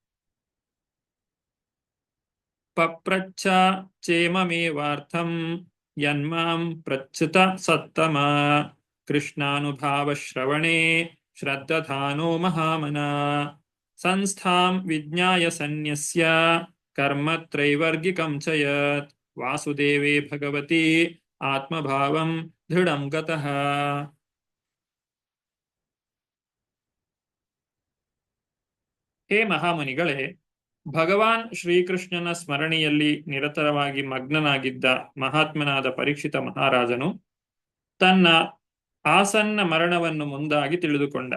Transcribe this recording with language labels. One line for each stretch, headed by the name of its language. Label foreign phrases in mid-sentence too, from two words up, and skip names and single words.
Sanskrit: ಪಪ್ರಚ್ಛ ಚೇಮಮೇವಾರ್ಥಂ ಯನ್ಮಾಂ ಪ್ರಚ್ಯುತ ಸತ್ತಮ ಕೃಷ್ಣಾನುಭಾವ ಶ್ರವಣೇ ಶ್ರದ್ಧಾನೋ ಮಹಾಮನ ಸಂಸ್ಥಾಂ ವಿಜ್ಞಾಯ ಸನ್ಯಸ್ಯ ಕರ್ಮತ್ರೈವರ್ಗಿಕಂ ಚ ಯತ್ ವಾಸುದೇವೇ ಭಗವತಿ ಆತ್ಮಭಾವಂ ದೃಢಂ ಗತಃ.
Kannada: ಹೇ ಮಹಾಮುನಿಗಳೇ, ಭಗವಾನ್ ಶ್ರೀಕೃಷ್ಣನ ಸ್ಮರಣೆಯಲ್ಲಿ ನಿರತರವಾಗಿ ಮಗ್ನನಾಗಿದ್ದ ಮಹಾತ್ಮನಾದ ಪರೀಕ್ಷಿತ ಮಹಾರಾಜನು ತನ್ನ ಆಸನ್ನ ಮರಣವನ್ನು ಮುಂದಾಗಿ ತಿಳಿದುಕೊಂಡ.